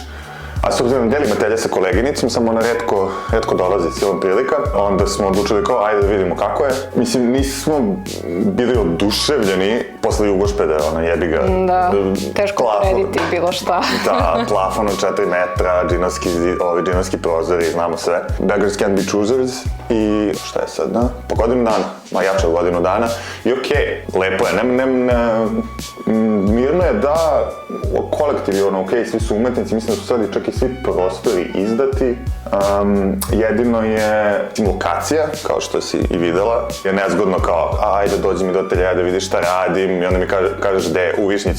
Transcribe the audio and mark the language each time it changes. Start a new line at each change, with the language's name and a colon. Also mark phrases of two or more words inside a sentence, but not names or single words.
Serbian: A s obzirom da delim atelje sa koleginicom, samo ona retko dolazi silom prilika, onda smo odlučili kao ajde da vidimo kako je. Mislim, nismo bili oduševljeni posle Jugošpeda, jebi ga. Da, teško porediti bilo šta. Da, plafon od 4 metra, džinovski prozori, znamo sve.
English: Beggars can't be choosers
Serbian: i šta je sad, da? Po godinu dana, jače od godinu dana. I okej, lepo je, mirno je da kolektiv je okej, svi su umetnici, mislim da su sad čak i svi prostori izdati. Jedino je lokacija, kao što si i videla, je nezgodno kao ajde dođi mi do ateljeja da vidiš šta radim i onda mi kažeš gde je u Višnjici,